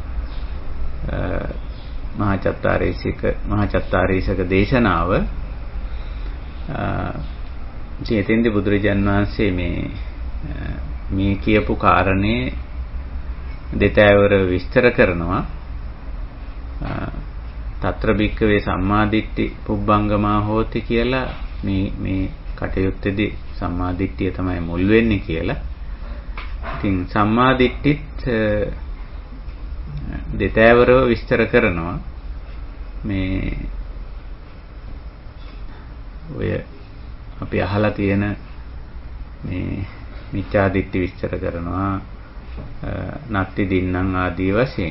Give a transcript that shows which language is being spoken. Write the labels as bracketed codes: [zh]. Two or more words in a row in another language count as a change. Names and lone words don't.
[si] මහාචත්තාරීසක දේශනාව. ඉතින් බුදුරජාන් වහන්සේ මේ කියපු කාරණේ දෙතෑවර විස්තර කරනවා. [pi] తත්‍ර භික්ඛවේ සම්මාදිට්ඨි පුබ්බංගමා හෝති [si] කියලා මේ කටයුත්තේදී සම්මාදිට්ඨිය තමයි මුල් වෙන්නේ කියලා. ඉතින් සම්මාදිට්ඨිත් දෙතෑවරව විස්තර කරනවා. මේ ඔය අපි අහලා තියෙන මේ මිච්ඡාදිට්ඨි විස්තර කරනවා [pi] නත්ති දින්නම් [si] ආදී වශයෙන්.